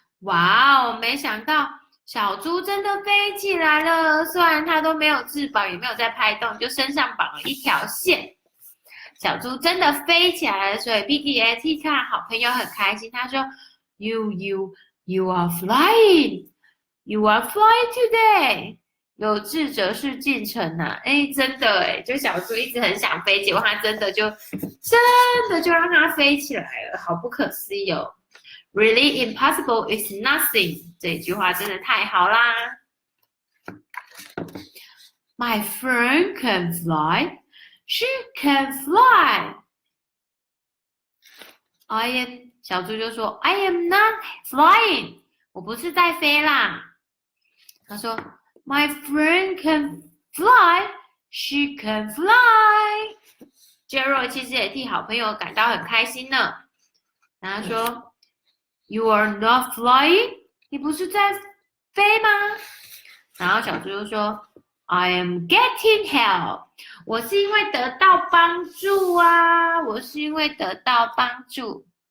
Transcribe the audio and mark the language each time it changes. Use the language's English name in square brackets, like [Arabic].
[Chinese] 哇哦，没想到小猪真的飞起来了。虽然它都没有翅膀，也没有在拍动，就身上绑了一条线。小猪真的飞起来了，所以 Piggy 和 Tika 好朋友很开心。他说 [English] You are flying. You are flying today. [Chinese] 有志者事竟成啊！真的就小猪一直很想飞，结果它真的就让它飞起来了，好不可思议哦 ！ [English] Really impossible is nothing。 [Chinese] 这句话真的太好啦 ！ [English] My friend can fly. She can fly. [Chinese] 小猪就说 [English] I am not flying. [Chinese] 我不是在飞啦。他说 [English] My friend can fly, she can fly. [Chinese] Gerald 其实也替好朋友感到很开心呢。然后说 ， [English] You are not flying， [Chinese] 你不是在飞吗？然后小猪就说 ， [English] I am getting help， [Chinese] 我是因为得到帮助啊，我是因为得到帮助。